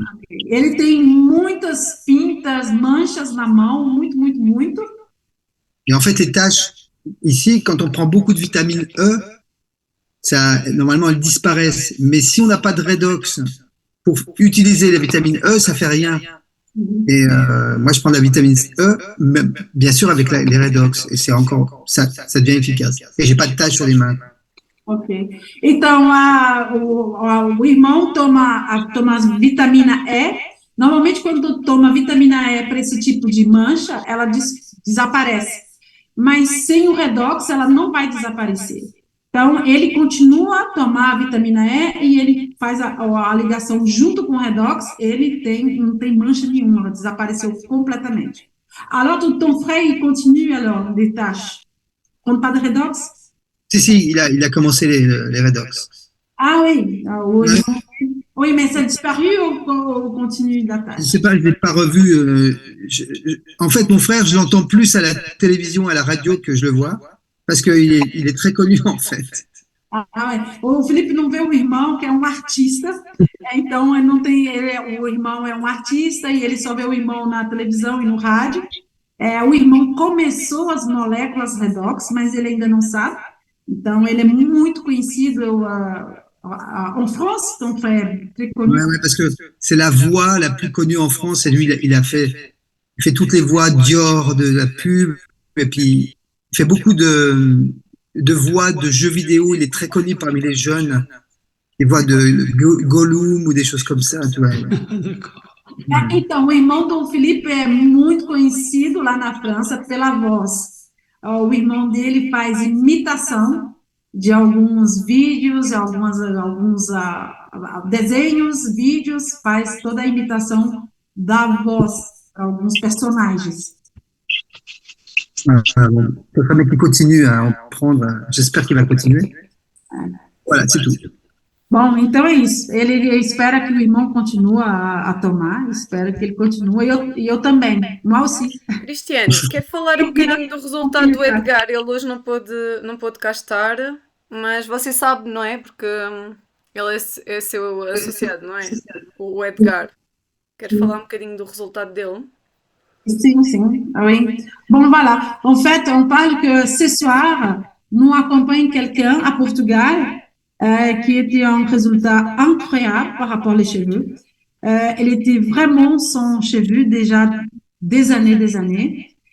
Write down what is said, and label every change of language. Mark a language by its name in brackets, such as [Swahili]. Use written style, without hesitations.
[Portuguese] Ele tem muitas pintas, manchas na mão, muito. [French] Et en fait, les taches, ici, quand on prend beaucoup de vitamine E, normalement, elles disparaissent. Mais si on n'a pas de Redox pour utiliser la vitamine E, ça fait rien. Et moi, je prends de la vitamine E, même, bien sûr, avec les Redox. Et c'est encore, ça devient efficace. Et j'ai pas de taches sur les mains. Ok. [Portuguese] Então, o irmão toma vitamina E. Normalmente, quando toma vitamina E para esse tipo de mancha, ela desaparece. Mas sem o Redox, ela não vai desaparecer. Então, ele continua a tomar a vitamina E e ele faz a ligação junto com o Redox, ele não tem mancha nenhuma, ela desapareceu completamente. [French] Alors, ton frère, il continue alors des tâches. On pas de Redox? Si, il a commencé les Redox. Ah oui, oui, mais ça a disparu ou continue la tâche? Je sais pas, je l'ai pas revu. En fait, mon frère, je l'entends plus à la télévision, à la radio que je le vois, parce qu'il est très connu en fait. Ah ouais. [Portuguese] O Felipe não vê o irmão, que é artista, Então, ele não tem, o irmão é um artista e ele só vê o irmão na televisão e no rádio. O irmão começou as moléculas redox, mas ele ainda não sabe. Então, ele [French] est [Portuguese] muito conhecido [French] en France, donc très connu. Ouais, parce que c'est la voix la plus connue en France. Et lui, il fait toutes les voix Dior, de la pub. Et puis, il fait beaucoup de voix de jeux vidéo. Il est très connu parmi les jeunes. Les voix de Gollum ou des choses comme ça, tu vois. D'accord. [Portuguese] Então, o irmão Dom Felipe é muito conhecido lá na França pela voz. O irmão dele faz imitação de alguns vídeos, alguns desenhos, vídeos, faz toda a imitação da voz para alguns personagens. [French] Bon. Ça permet qu'il continue à en prendre. J'espère qu'il va continuer. Voilà, c'est tout. [Portuguese] Bom, então é isso. Ele espera que o irmão continue a tomar, espera que ele continue, e eu também. Moi aussi. Cristiane, quer falar um bocadinho do resultado do Edgar? Ele hoje não pôde cá estar, mas você sabe, não é? Porque ele é seu associado, não é? O Edgar. Quer falar um bocadinho do resultado dele? Sim, [French] oui. Bon, voilà. En fait, on parle que ce soir, nous accompagnons quelqu'un à Portugal qui était un résultat incroyable par rapport aux cheveux. Elle était vraiment sans cheveux déjà des années.